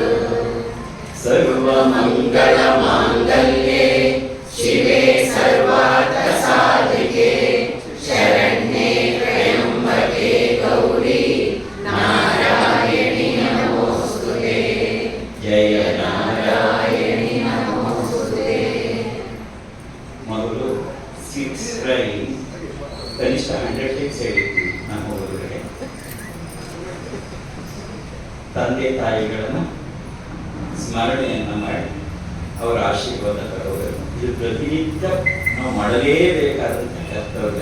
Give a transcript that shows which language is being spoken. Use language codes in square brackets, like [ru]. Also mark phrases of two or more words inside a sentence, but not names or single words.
[sa] सर्वमङ्गलमाङ्गल्ये शिवे सर्वार्थसाधिके शरण्ये त्र्यम्बके गौरी नारायणि नमोस्तुते जय नारायणि नमोस्तुते [kn] ಮೊದಲು ಸಿಕ್ಸ್ ಫ್ರೈ ಕನಿಷ್ಠ 100 ಟಿಪ್ಸ್ ಹೇಳಿದ್ವಿ ನಮ್ಮ ಹುಡುಗರಿಗೆ. ತಂದೆ ತಾಯಿಗಳನ್ನು ಸ್ಮರಣೆಯನ್ನು ಮಾಡಿ ಅವರ ಆಶೀರ್ವಾದ ತರೋದು ಇದು ಪ್ರತಿನಿತ್ಯ ನಾವು ಮಾಡಲೇಬೇಕಾದಂಥ ಕರ್ತವ್ಯ.